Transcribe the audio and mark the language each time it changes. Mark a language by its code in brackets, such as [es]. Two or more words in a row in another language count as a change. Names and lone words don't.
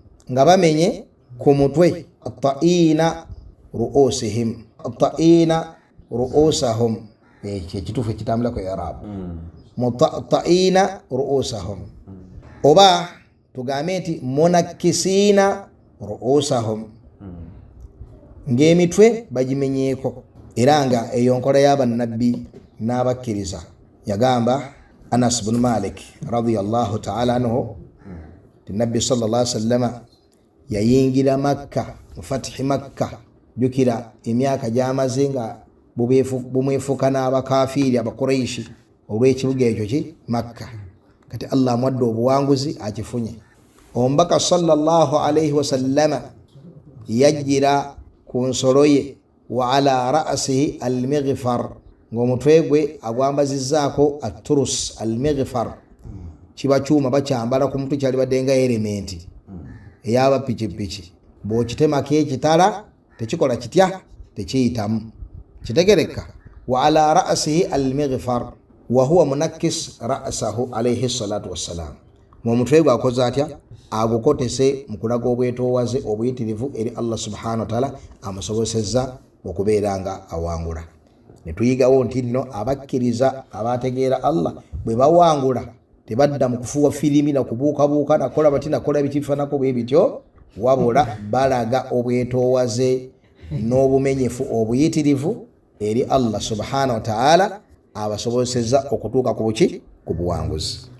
[lg] nga bamenye ku mutwe [ar] طائعين رؤوسهم طائعين رؤوسهم [lg] ekituufu ekitambula ku Arab [ar] طائعين رؤوسهم [lg] oba tugambe nti [ar] منكسين رؤوسهم [lg] ng'emitwe bagimenyeeko era nga eyo nkola y'abannabbi n'abakkiriza. Yagamba Anas bin Malik [ar] رضي الله تعالى عنه [lg] ti nabbi [ar] صلى الله عليه وسلم [lg] yayingira Makka mu fatihi Makka jukira emyaka gy'amaze nga bumwefuka n'abakafiiri abakuraishi olw'ekibuga ekyo ki Makka. Kati Allah amwadde obuwanguzi akifunye. Omubaka [ar] صلى الله عليه وسلم [lg] yajjira ku nsolo ye [ar] وعلى رأسه المغفر [lg] ng'omutwe gwe agwambazizzaako [ar] الترس المغفر [lg] kiba kyuma bakyambala ku mutwe kyali badde nga elementi eyaba pikipiki bw'okitemako ekitala tekikola kitya tekiyitamu kitegereka. [ar] وعلى رأسه المغفر وهو منكس رأسه عليه الصلاة والسلام [lg] omutwe gwe akoze atya agukotese mu kulaga obwetoowaze obuyitirivu eri Allah [ar] سبحانه وتعالى [lg] amusobozesezza okubeera nga awangula. Ne tuyigawo nti nno abakkiriza abategeera Allah bwe bawangula tebadda mu kufuwa filimi na kubuukabuuka nakola bati nakola bikifanako bwe bityo wabula balaga obwetoowaze n'obumenyefu obuyitirivu eri Allah [ar] سبحانه وتعالى [lg] abasobozesezza okutuuka ku buki ku buwanguzi.